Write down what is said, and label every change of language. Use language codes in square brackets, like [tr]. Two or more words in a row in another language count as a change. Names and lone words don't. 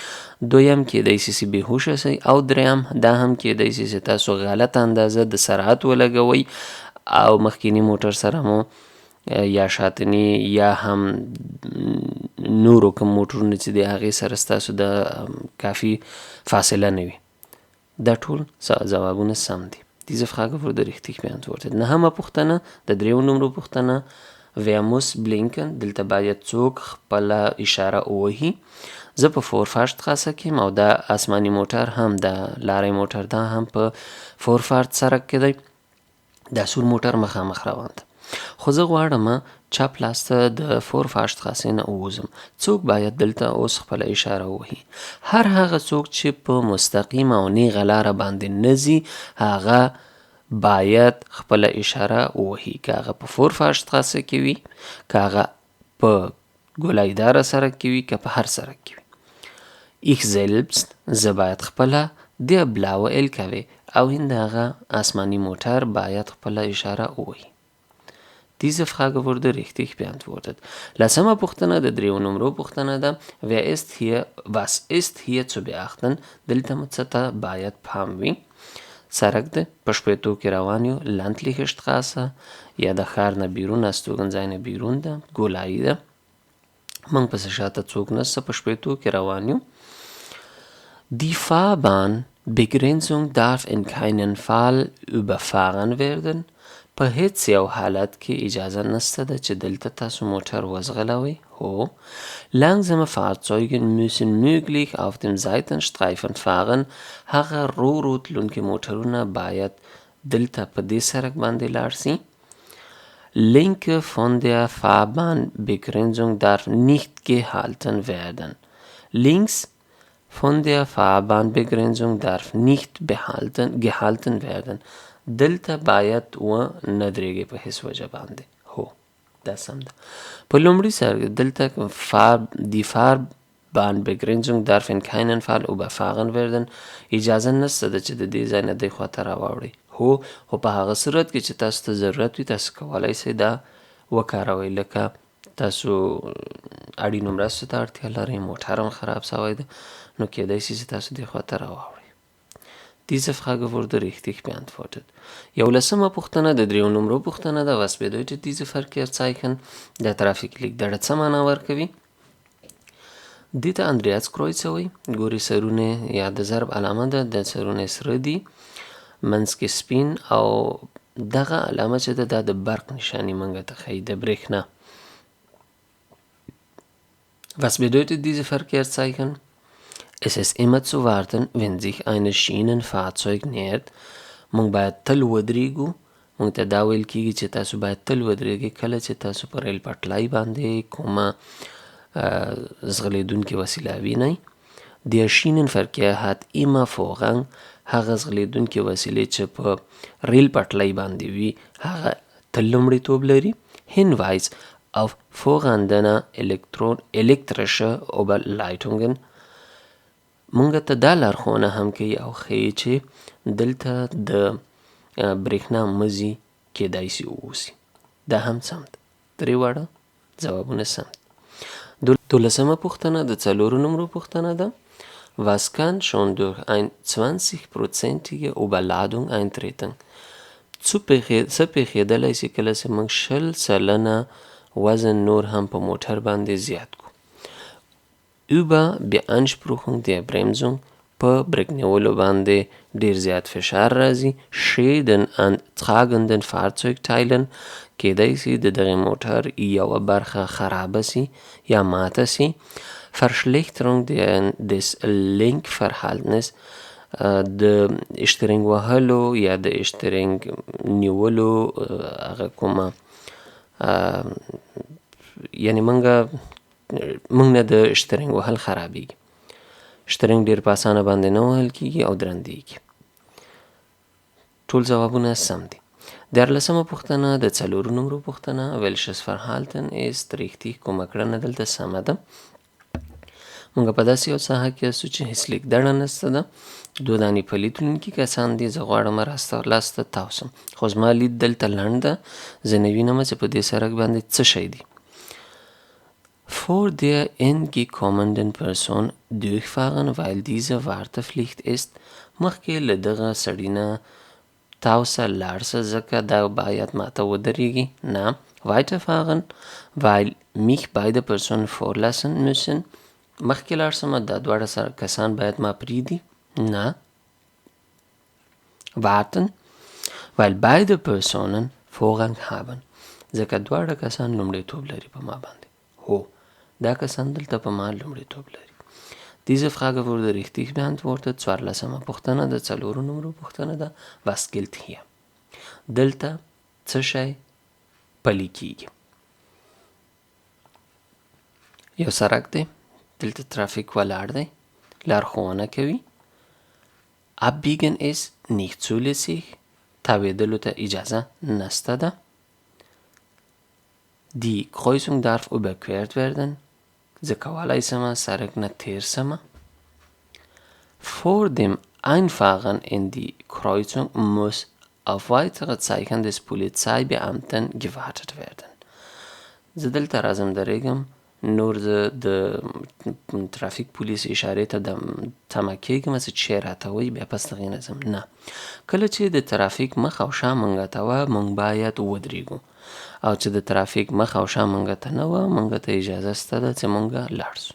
[ps] دویم کیدای سي چې بېهوشه سئ، او دریم دا هم کیدای سي چې تاسو غلط اندازه د سرعت ولګوئ او مخکینی موټر سره مو یا شاتني یا هم نورو کوم موټرونه چې د هغې سره ستاسو د کافي فاصله نه وي. دا ټول ځوابونه سم دي. [de] Diese Frage wurde richtig beantwortet. [ps] نهمه پوښتنه د دریو نمرو پوښتنه. [de] Wer muss blinken؟ [ps] دلته باید څوک خپله اشاره ووهي. زه په فورفارشټراسه کې یم او دا آسماني موټر هم د لارۍ موټر دا هم په فورفارت سړک کې دی. دا سور موټر مخامخ روان ده، خو زه غواړم چپ لاس ته د فورفارشټراسې نه ووځم. څوک باید دلته اوس خپله اشاره ووهي؟ هر هغه څوک چې په مستقیم او نیغه لاره باندې نه ځي هغه باید خپله اشاره ووهي، که هغه په فورفارشټراسه کې وي، که هغه په ګولایداره سړک کې وي، که په هر سړک کې وي. [de] Ich selbst، [ps] زه باید خپله [de] der blaue LKW [ps] او هغه آسماني موټر باید خپله اشاره ووهي. [de] Diese Frage wurde richtig beantwortet. [ps] لسمه پوښتنه د دریو نمرو پوښتنه ده. [de] Was ist hier zu beachten؟ [ps] دلته مو څه ته باید پام وي؟ سړک ده، په شپېتو کې روان یو، [de] landliche Straße [ps] یا د ښار نه بیرون، استوګنځای نه بیرون ده، ګولایي ده، موږ پسې شاته څوک نشته، په شپېتو کې روان یو. [de] Die Fahrbahnbegrenzung darf in keinen Fall überfahren werden. [ps] په هیڅ یو حالت کې اجازه نشته ده چې دلته تاسو موټر وځغلوئ. [de] هو langsame Fahrzeuge müssen möglich auf dem Seitenstreifen fahren. [ps] هغه رو تلونکي موټرونه باید دلته په دې سړک باندې لاړ سي. [de] Linke von der Fahrbahnbegrenzung darf nicht gehalten werden. Links von der Fahrbahnbegrenzung darf nicht gehalten werden. [ps] دلته باید و نه درېږي په هیڅ وجه باندې. هو دا سم ده. په لومړي سر دلته [de] die Fahrbahnbegrenzung darf in keinen Fall überfahren werden. [ps] اجازه نشته ده چې د دې ځای نه دې خواته راواوړئ. هو خو په هغه صورت کې چې تاسو ته ضرورت وي تاسو کولی شئ دا وکاروئ، لکه تاسو اړینو مرستو ته اړتیا لرئ، موټر هم خراب سوی ده، نو کیدای شي چې تاسو دې خواته راواوړئ. [de] Diese Frage wurde richtig beantwortet. [ps] یولسمه پوښتنه د دریو نمرو پوښتنه ده. [de] Was bedeutet diese Verkehrszeichen؟ [ps] د ترافیک لیک دړه څه معنا ورکوي؟ دې ته اندریاس کرویڅ وایي. ګوري سرونه یا د ضرب علامه ده، د سرونه سره دي، منځ کې سپین، او دغه علامه چې ده دا د برق نشاني موږ ته ښیي، د برېښنا. [de] Was bedeutet diese Verkehrszeichen؟ Es ist immer zu warten, wenn sich ein Schienenfahrzeug nähert. [ps] موږ باید تل ودرېږو. موږ ته دا ویل کېږي چې تاسو باید تل ودرېږئ کله چې تاسو په ریل پټلۍ باندې کومه ځغلېدونکې وسیله وینئ. [de] Der Schienenverkehr hat immer Vorrang. [ps] هغه ځغلېدونکې وسیلې چې په ریل پټلۍ باندې وي هغه تل لومړیتوب لري. [de] Hinweis auf vorhandene elektrische Oberleitungen. [ps] مونږ ته دا لارښوونه هم کوي او ښیي چې دلته د برېښنا مزي کیدای شي واوسي. دا هم سم ده. 3 واړه ځوابونه سم دي. 12مه پوښتنه د 4 نمرو پوښتنه ده. [de] Was kann schon durch eine 20%ige Überladung eintreten? [ps] څه پېښېدلی شي کله چې موږ 20% وزن نور هم په موټر باندې زیات کړو. [de] Über Beanspruchung der Bremsung [ps] په بریک نیولو باندې ډیر زیات فشار راځي. [de] Schäden an tragenden Fahrzeugteilen [ps] کیدای شي د دغه موټر یوه برخه خرابه سي یا ماته سي. [de] Verschlechterung des Lenkverhaltens [ps] د اشترینګ وهلو یا د اشترینګ نیولو هغه کومه یعنی موږ نه د اشترینګ وهل خرابېږي. اشترینګ ډېر په اسانه باندې نه وهل کېږي او درندېږي. ټول ځوابونه سم دي. 14مه پوښتنه د 4 نمرو پوښتنه. [de] Welches Verhalten ist richtig؟ [ps] کومه کړنه دلته سمه ده. موږ په داسې یو ساحه کې یاستو چې هیڅ لیکدړه نشته ده. 2 دانې پلي تلونکي کسان دي. زه غواړم راسته لاسته تاو سم، خو زما لید دلته لنډ ده. زه نه وینم چې په دې سړک باندې څه شی دي. [de] Vor der entgegenkommenden Person durchfahren, weil diese Wartepflicht ist. [ps] مخکې له دغه سړي نه تاو سه لاړ سه ځکه دا باید ماته ودرېږي. نه. [de] Weiterfahren, weil mich beide Personen vorlassen müssen. [ps] مخکې لاړ سمه دا دواړه کسان باید ما پرېږدي. نه. [de] Warten, weil beide Personen Vorrang haben. [ps] ځکه دواړه کسان لومړیتوب لري په ما باندې. هو، دا کسان دلته په ما لومړیتوب لري. [de] Diese Frage wurde richtig beantwortet. [ps] 14مه پوښتنه د 4 نمرو پوښتنه ده. [de] Was gilt hier؟ [ps] دلته څه شی پلی کیږي؟ یو سړک دی، دلته ترافیک ولاړ دی، لارښوونه کوي. [de] Abbiegen ist nicht zulässig. [ps] تاوېدلو ته اجازه نسته ده. [de] Die Kreuzung darf überquert werden. [ps] زه کولی سمه سړک نه تیر سمه. [de] Vor dem Einfahren in die Kreuzung muss auf weitere Zeichen des Polizeibeamten gewartet werden. [ps] زه دلته راځم درېږم، نور زه د ترافیک پولیس اشارې ته تمه کېږم چې چی راته وایي بیا پس دغې نه ځم. نه، کله چې د ترافیک مخ او شا موږ ته وه موږ باید ودرېږو، او چې د ترافیک مخ او شا موږ ته نه وه موږ ته اجازه شته ده چې موږ لاړ شو.